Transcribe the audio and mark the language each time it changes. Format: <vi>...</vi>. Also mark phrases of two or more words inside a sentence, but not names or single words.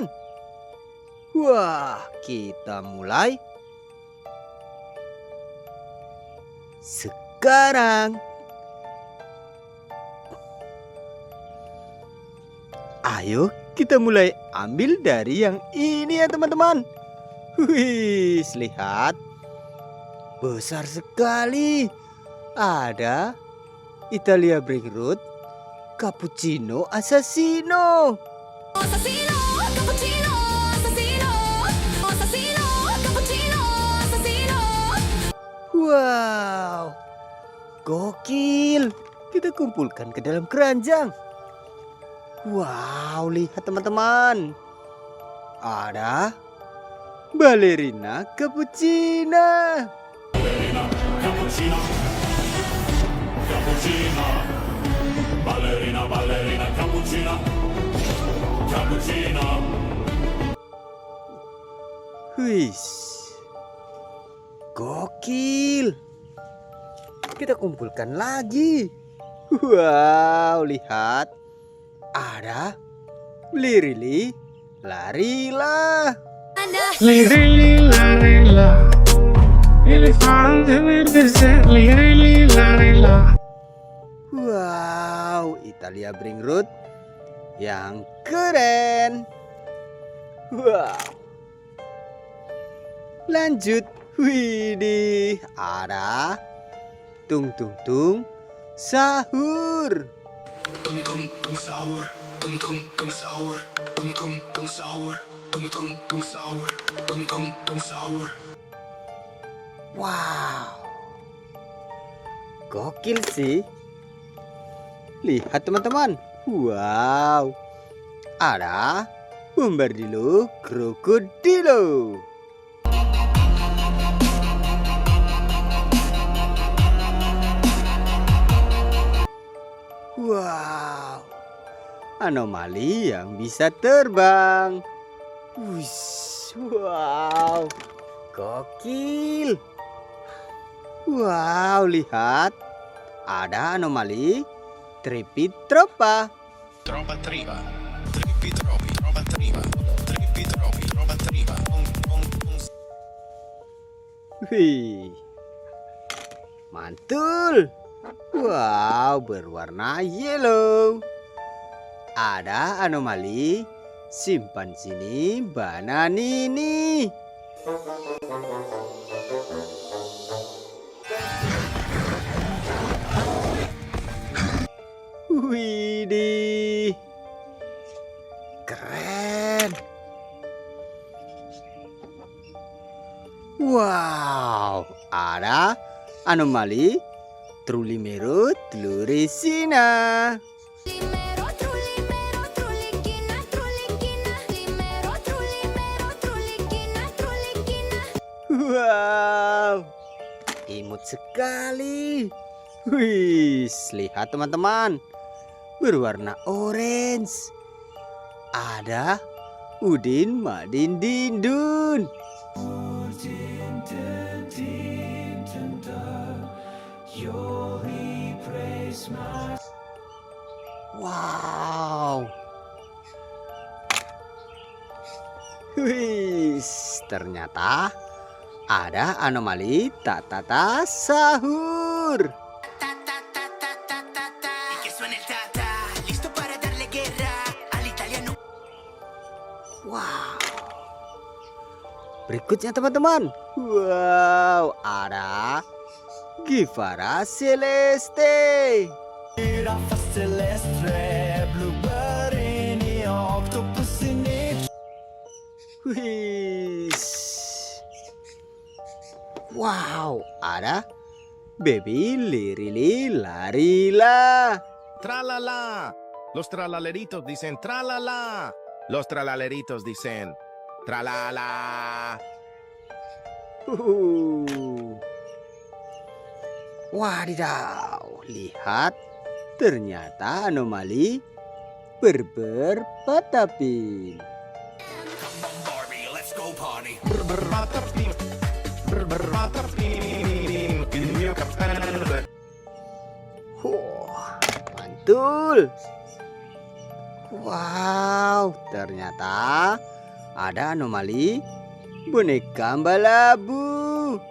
<id>Wah, kita mulai sekarang. Ayo kita mulai ambil dari yang ini ya teman-teman. Wih, lihat. Besar sekali. Ada Italia Bring Root Cappuccino Assassino. Assassino, cappuccino, assassino, assassino, cappuccino, assassino. Wow, gokil. Kita kumpulkan ke dalam keranjang. Wow, lihat teman-teman. Ada Ballerina Cappuccina. Cappuccino, cappuccino, ballerina, ballerina, cappuccino, cappuccino. Wih, gokil. Kita kumpulkan lagi. Wow, lihat. Ada Lirili, Larila. Lirila,</id> <it>elefante verde, lirila.</it> <id>Wow, Italia Bring Root yang keren. Wow. Lanjut. Widih, ada tung tung tung sahur. Tung tung tung sahur, tung tung tung sahur, tung tung tung sahur, tung tung tung sahur, tung tung tung sahur. Wow, gokil sih. Lihat teman-teman. Wow, ada Bombardilo Krokodilo. Wow, anomali yang bisa terbang. Wush, wow, gokil. Wow, lihat. Ada anomali Tripitropa. Tromba tripa, tripi tropi, tromba tripa, tripi tropi, tromba tripa. Wih, mantul. Wow, berwarna yellow. Ada anomali simpan sini bananini. Widih, keren. Wow, ada anomali Trulimero Tluresina. Limero, trulimero, truliquina, truliquina. Limero, trulimero, truliquina, truliquina. Wow, imut sekali. Wih, lihat teman-teman. Berwarna orange. Ada Udin Madin Dindun. Wow. Wih, ternyata ada anomali Tatata Sahur. Ta ta ta ta ta ta ta.</id> <es>Y que suene el ta ta. Listo para darle guerra al italiano.</es> <id>Wow. Berikutnya teman-teman. Wow, ada Givara Celeste. Giraffa celeste, blueberry ini, octopus ini. Wih. Wow, ada Baby lirili larila. Tralala.</id> <es>Los tralaleritos dicen tralala. Los tralaleritos dicen tralala.</es> <id>Wadidaw, lihat. Ternyata anomali berber patapin.</id> <en>Come on, Barbie, let's go party.</en> <id>Mantul. Wow, ternyata ada anomali boneka balabu.</id>